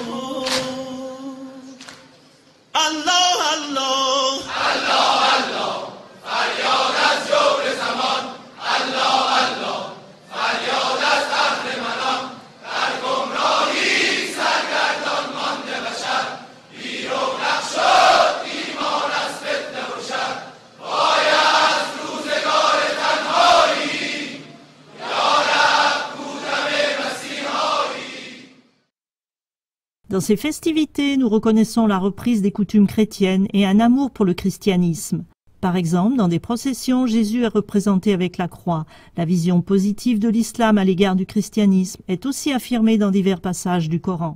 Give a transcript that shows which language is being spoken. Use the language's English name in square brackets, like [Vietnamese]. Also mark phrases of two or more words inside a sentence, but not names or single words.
[Persian] الله الله الله الله فریاد از جور زمان الله الله فریاد از اهل منان در گمراهی سرگردان مانده بشر بی رونق شد ایمان از فتنه و شر وای از روزگار تنهایی یا رب بودم مسیحایی. [French] Dans ces festivités, nous reconnaissons la reprise des coutumes chrétiennes et un amour pour le christianisme. Par exemple, dans des processions, Jésus est représenté avec la croix. La vision positive de l'islam à l'égard du christianisme est aussi affirmée dans divers passages du Coran.